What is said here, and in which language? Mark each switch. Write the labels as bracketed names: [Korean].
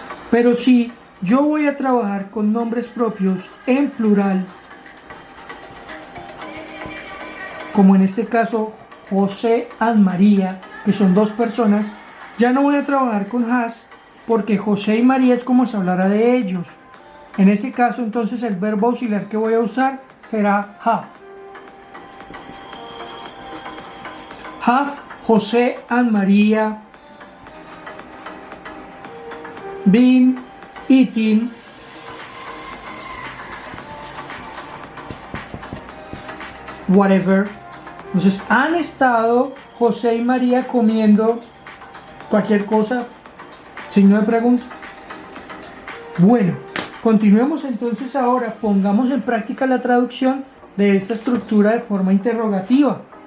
[Spanish] Pero si yo voy a trabajar con nombres propios en plural, como en este caso José y María, que son dos personas, ya no voy a trabajar con has porque José y María es como si hablara de ellos. En ese caso entonces el verbo auxiliar que voy a usar será have. [English] Have José and María been eating whatever. [Spanish] Entonces, ¿han estado José y María comiendo cualquier cosa? Signo de pregunta. Bueno, continuemos entonces ahora. Pongamos en práctica la traducción de esta estructura de forma interrogativa.